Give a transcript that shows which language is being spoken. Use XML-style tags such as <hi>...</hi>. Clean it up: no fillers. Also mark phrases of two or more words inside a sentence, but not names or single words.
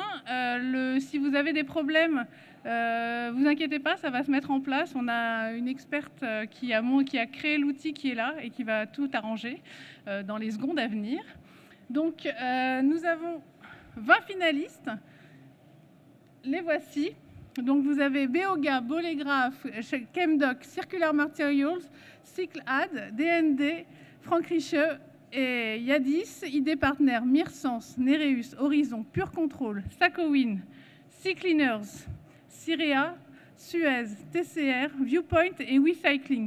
<fr>Si vous avez des problèmes, vous inquiétez pas, ça va se mettre en place. On a une experte qui a créé l'outil qui est là et qui va tout arranger dans les secondes à venir. Donc, nous avons 20 finalistes. Les voici. Donc, vous avez Beoga, Bolégraphe, Chemdoc, Circular Materials, CycleAd, DND, Franck Richeux et Yadis, ID Partner, Myrsens, Nereus, Horizon, Pure Control, Sacowin, Cycliners, Cirea, Suez, TCR, Viewpoint et WeCycling.</fr>